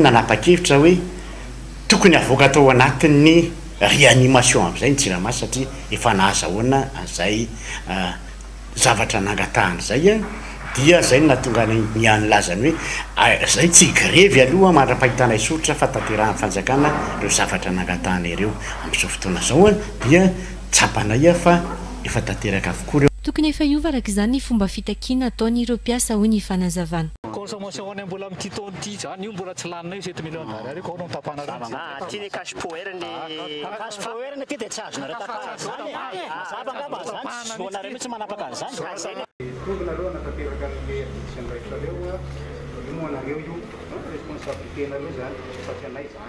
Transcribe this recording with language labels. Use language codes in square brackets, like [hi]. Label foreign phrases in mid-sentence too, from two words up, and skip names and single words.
[mg] nanapa-kevitra hoe tokony avoaka tao anatin'ny réanimation am'izay ny jirama satria efa nahazahoana an'izay zavatra nangatahany zay dia zay natonga nianylazany hoe zay tsy grevy aloha mandra-pahitana isotra fa tanterahan'ny fanjakana reo zavatra nangatahany ireo amin'izao fotoana zao dia tsapanay fa efa tanteraka avokoa reo. Tokony efa iova araka izany ny fomba fitakiana ataony ireo mpiasa hoy ny fanazavana. Consommation any mbola amin'ity taona ity zany io mbola tsy lanina io 7 [fr] millions d'ariary [mg] ko no tapana rano. Ty ny [en] cash power [mg] ny [en] cash power [mg] ny ty dia tsy azona reo tapana zany. Mazava ngamba zany. Sonareo mihitsy manapaka an'izany. Tongona aloha natateraka amin'ny addiction rehetra reo io moanareo io responsabilité nareo zany fa tsy anay zany.